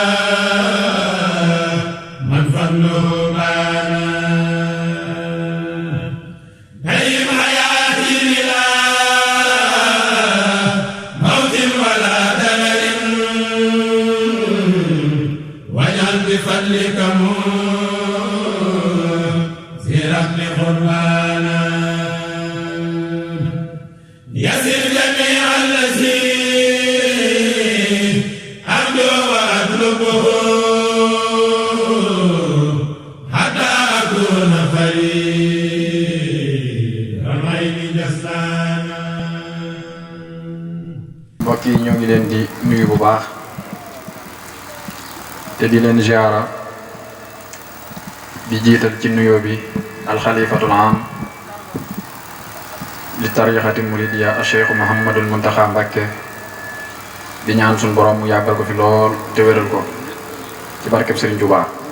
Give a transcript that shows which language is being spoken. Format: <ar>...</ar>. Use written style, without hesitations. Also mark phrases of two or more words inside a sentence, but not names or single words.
<ar>من فضله بانا نعيم حياتي بلا موت ولا دلل واجعل بفضلك قربانا يسر جميع الذي أرجو وأطلبه حتى أكون فريد الغيب جسلانا.</ar> <wo>mbokk yi ñoo ngi leen di nuyu bu baax te di leen ziara di jiital ci nuyoo bi alxalifatul am li tarixati muridiya Cheikh Mouhamadul Muntaxa Mbacké di ñaan suñu borom mu yàggal ko fi lool te wéral ko ci barkeb Serigne Touba</wo>